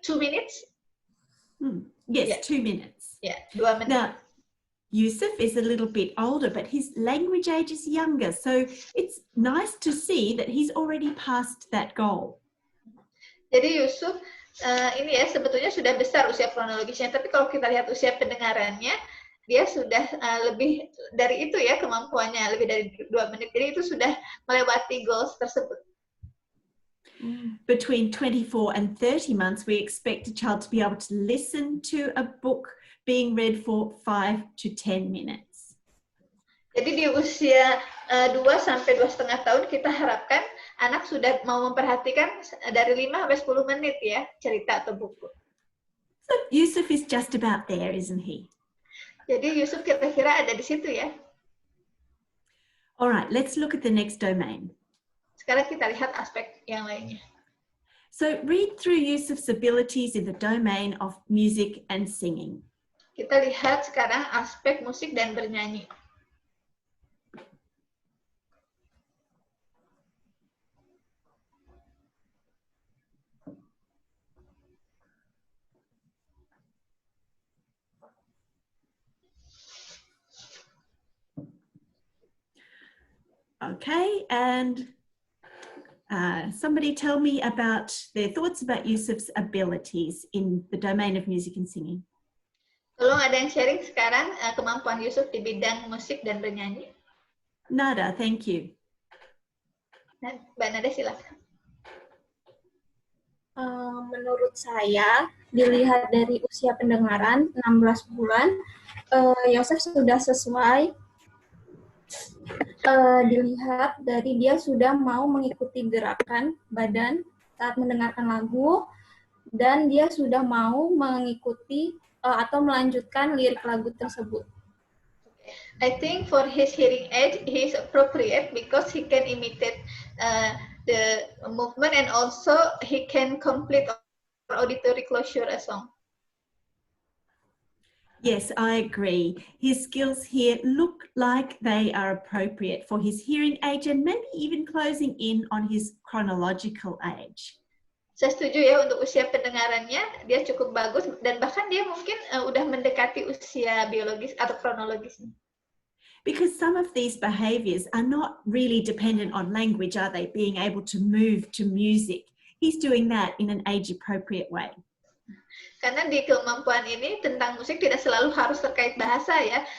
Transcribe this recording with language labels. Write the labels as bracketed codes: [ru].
[en] 2 minutes? Yes, yeah. 2 minutes. [id] Yeah, 2 menit. [en] Now, Yusuf is a little bit older, but his language age is younger. So it's nice to see that he's already passed that goal. [id] Jadi Yusuf ini ya sebetulnya sudah besar usia kronologisnya, tapi kalau kita lihat usia pendengarannya, dia sudah lebih dari itu ya kemampuannya, lebih dari 2 menit. Jadi itu sudah melewati goals tersebut. [en] Between 24 and 30 months, we expect a child to be able to listen to a book being read for 5 to 10 minutes. [id] Jadi di usia 2 sampai 2,5 tahun kita harapkan anak sudah mau memperhatikan dari 5 sampai 10 menit ya cerita atau buku. [en] So Yusuf is just about there, isn't he? [id] Jadi Yusuf kira-kira ada di situ ya. [en] All right, let's look at the next domain. [id] Sekarang kita lihat aspek yang lainnya. [en] So read through Yusuf's abilities in the domain of music and singing. [id] Kita lihat sekarang aspek musik dan bernyanyi. [en] Okay, and somebody tell me about their thoughts about Yusuf's abilities in the domain of music and singing. [id] Tolong ada yang sharing sekarang kemampuan Yusuf di bidang musik dan bernyanyi. [en] Nada, thank you. [id] Mbak Nada silakan. Menurut saya, dilihat dari usia pendengaran 16 bulan, Yusuf sudah sesuai. Dilihat dari dia sudah mau mengikuti gerakan badan saat mendengarkan lagu, dan dia sudah mau mengikuti atau melanjutkan lirik lagu tersebut. [en] I think for his hearing aid, he is appropriate because he can imitate the movement and also he can complete auditory closure a song. Yes, I agree. His skills here look like they are appropriate for his hearing age and maybe even closing in on his chronological age. [id] Saya setuju ya, untuk usia pendengarannya dia cukup bagus dan bahkan dia mungkin udah mendekati usia biologis atau kronologisnya. [en] Because some of these behaviors are not really dependent on language, are they? Being able to move to music. He's doing that in an age-appropriate way. [id] Karena di kemampuan ini tentang musik tidak selalu harus terkait bahasa ya.